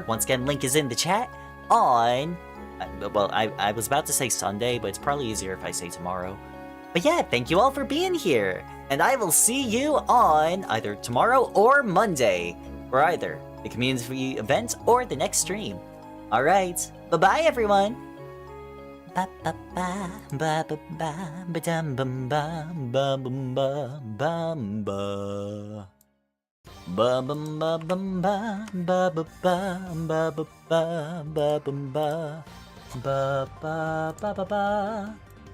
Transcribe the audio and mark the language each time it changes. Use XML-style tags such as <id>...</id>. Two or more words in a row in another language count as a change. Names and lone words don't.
<en>Once again, link is in the chat on... Well, I was about to say Sunday, but it's probably easier if I say tomorrow. But yeah, thank you all for being here, and I will see you on either tomorrow or Monday for either the community event or the next stream. Alright, bye-bye everyone! Ba ba ba ba ba ba ba dum bum ba ba bum ba bum ba. Ba bum ba bum ba ba ba ba ba ba ba ba bum ba ba ba ba ba ba.</en>